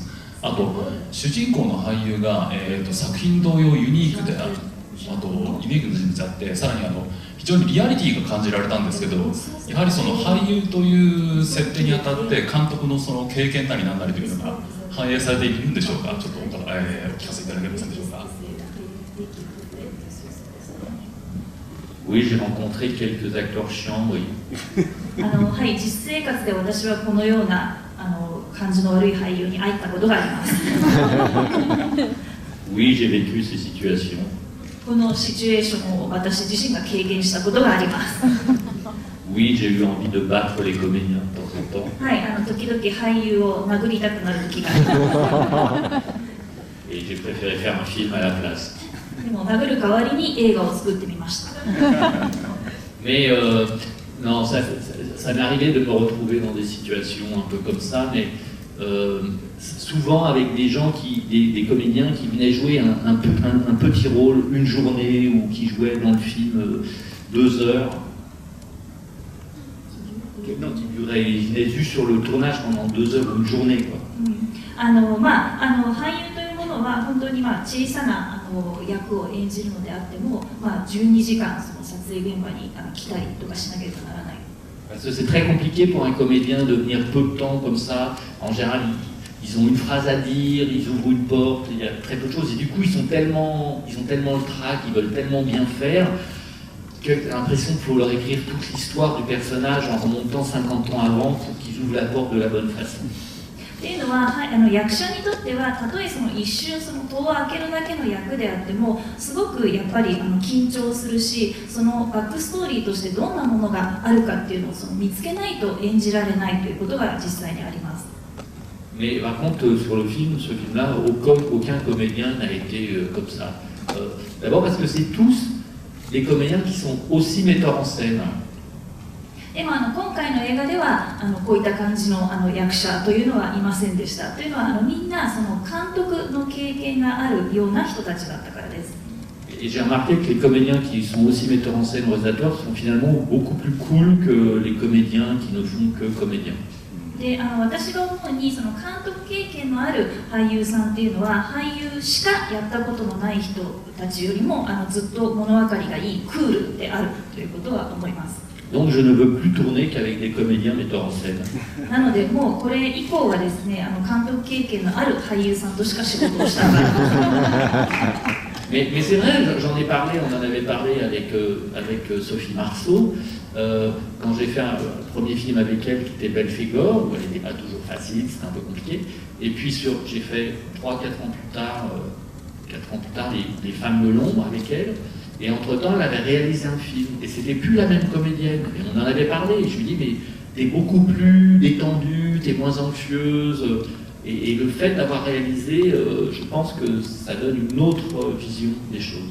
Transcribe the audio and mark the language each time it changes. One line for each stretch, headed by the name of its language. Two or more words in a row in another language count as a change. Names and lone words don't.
Japanese: あと、主人公の俳優が、作品同様ユニークである、あとユニークな人物であって、さらに非常にリアリティが感じられたんですけど、やはりその俳優という設定にあたって監督のその経験なりなんなりというのが反映されているんでしょうか。ちょっとお聞かせいただけませんでしょうか。
French: Oui, j'ai rencontré quelques acteurs chiants, oui.
Japanese: はい、実生活で私はこのような感じの悪い俳優に会ったことがあります。
French: Oui, j'ai vécu ces situations.
Japanese: このシチュエーションを私自身が経験したことがあります。
French: Oui, j'ai eu envie de battre les comédiens de temps en temps.
Japanese: はい、時々俳優を殴りたくなる時があります。
French: Et j'ai préféré faire un film à la place.
Japanese: でも殴る代わりに映画を作ってみました。
French: Mais non, ça m'est arrivé de me retrouver dans des situations un peu comme ça, mais souvent avec des gens des comédiens qui venaient jouer un petit rôle, une journée, ou qui jouaient dans le film 2 heures. Non, ils venaient juste sur le tournage pendant 2 heures ou une journée, quoi.
Japanese: 俳優というものは本当に小さな役を演じるのであっても、12時間その撮影現場に来たりとかしなければならない。
French: Parce que c'est très compliqué pour un comédien de venir peu de temps comme ça. En général, ils ont une phrase à dire, ils ouvrent une porte, il y a très peu de choses. Et du coup, ils ont tellement le trac, ils veulent tellement bien faire, que j'ai l'impression qu'il faut leur écrire toute l'histoire du personnage en remontant 50 ans avant pour qu'ils ouvrent la porte de la bonne façon.
Japanese: っていうのは、役者にとってはたとえその一瞬その戸を開けるだけの役であってもすごくやっぱり緊張するし、そのバックストーリーとしてどんなものがあるかっていうのを見つけないと演じられないということが実際にあります。
French: Mais par contre, sur ce film-là, aucun comédien n'a été comme ça. D'abord parce que c'est tous des comédiens qui sont aussi metteurs en scène.
Japanese: でも今回の映画ではこういった感じの役者というのはいませんでした。というのはみんなその監督の経験があるような人たちだったからです。
French: Et j'ai remarqué que les comédiens qui sont aussi metteurs en scène, réalisateurs, sont finalement beaucoup plus cool que les comédiens qui ne font que comédiens.
Japanese: で私が思うにその監督経験のある俳優さんっていうのは俳優しかやったことのない人たちよりもずっと物分かりがいいクールであるということは思います。
French: Donc je ne veux plus tourner qu'avec des comédiens metteurs en scène.
Japanese: なのでもうこれ以降はですね監督経験のある俳優さんとしか仕事をしたがら
French: Mais c'est vrai, j'en ai parlé, on en avait parlé avec Sophie Marceau, quand j'ai fait un premier film avec elle qui était Belphégor, où elle n'était pas toujours facile, c'était un peu compliqué, et puis j'ai fait 3-4 ans plus tard, les Femmes de l'ombre avec elle, et entre-temps elle avait réalisé un film, et c'était plus la même comédienne, et on en avait parlé, et je lui dis mais t'es beaucoup plus détendue, t'es moins anxieuse, et le fait d'avoir réalisé, je pense que ça donne une autre vision des choses.